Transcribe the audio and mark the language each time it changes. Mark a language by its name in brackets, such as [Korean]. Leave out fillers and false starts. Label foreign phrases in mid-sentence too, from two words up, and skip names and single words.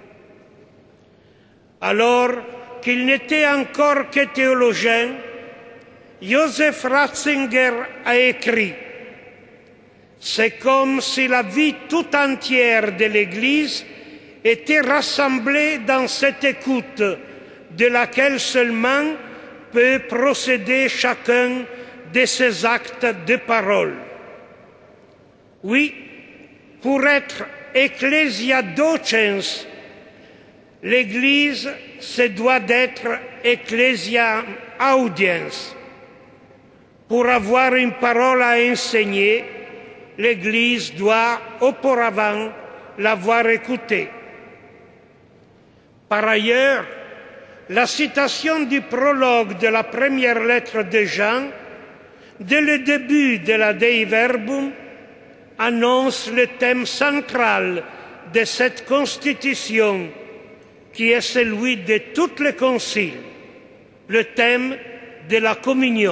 [French] Alors qu'il n'était encore que théologien, Joseph Ratzinger a écrit « C'est comme si la vie tout entière de l'Église était rassemblée dans cette écoute de laquelle seulement peut procéder chacun de ses actes de parole. » Oui, pour être [Latin] ecclesia docens, [French] l'Église se doit d'être [Latin] ecclesia audiens. [French] Pour avoir une parole à enseigner, l'Église doit auparavant l'avoir écoutée. Par ailleurs, la citation du prologue de la première lettre de Jean, dès le début de la Dei Verbum, annonce le thème central de cette constitution qui est celui de tous les conciles, le thème de la communion.